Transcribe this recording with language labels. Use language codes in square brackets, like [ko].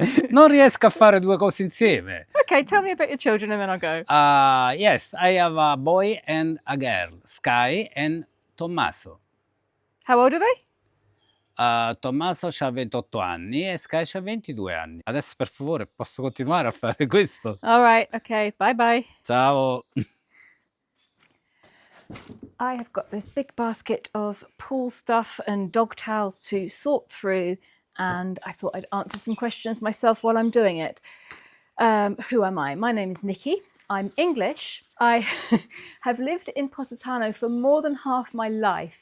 [it] Non riesco a fare due cose insieme. [en] Okay, tell me about your children and then I'll go. Yes, I have a boy and a girl, Sky and Tommaso. How old are they? [it] Tommaso c'ha 28 anni e Sky c'ha 22 anni. Adesso per favore posso continuare a fare questo? [en] All right, okay, bye bye. [it] Ciao! [en] I have got this big basket of pool stuff and dog towels to sort through, and I thought I'd answer some questions myself while I'm doing it. Who am I? My name is Nikki. I'm English. I have lived in Positano for more than half my life.